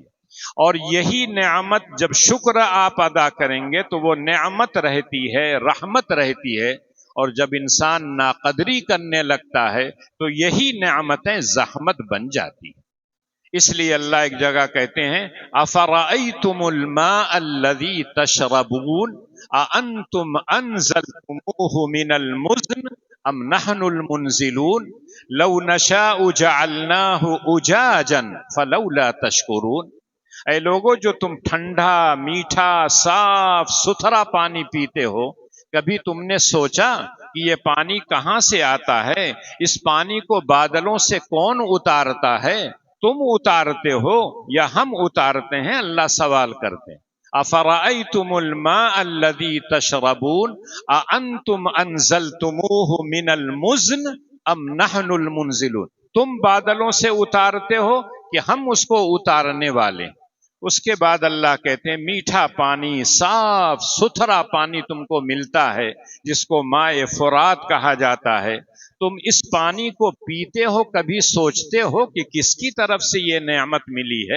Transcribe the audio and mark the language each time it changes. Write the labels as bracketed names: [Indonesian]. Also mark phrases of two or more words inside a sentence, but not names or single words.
[Hindi] और यही नेमत जब शुक्र आप अदा करेंगे तो वो नेमत रहती है, रहमत रहती है। और जब इंसान नाकदरी करने लगता है तो यही नेमतें ज़हमत बन जाती है। इसलिए अल्लाह एक जगह कहते हैं [Arabic] أفرأيتم الماء الذي تشربون أأنتم أنزلتموه من المزن أم نحن المنزلون لو نشاء جعلناه أجاجا فلولا تشكرون. [Hindi] ऐ लोगो, जो तुम ठंडा, मीठा, साफ सुथरा पानी पीते हो, कभी तुमने सोचा कि ये पानी कहां से आता है? इस पानी को बादलों से कौन उतारता है? तुम उतारते हो या हम उतारते हैं? अल्लाह सवाल करते हैं। [Arabic] أفرأيتم الماء الذي تشربون أأنتم أنزلتموه من المزن أم نحن المنزلون. [Hindi] तुम बादलों से उतारते हो कि हम उसको उतारने वाले? उसके बाद अल्लाह कहते हैं मीठा पानी, साफ सुथरा पानी तुमको मिलता है, जिसको [Arabic] ماء فرات [Hindi] कहा जाता है। तुम इस पानी को पीते हो, कभी सोचते हो कि किसकी तरफ से ये नेमत मिली है?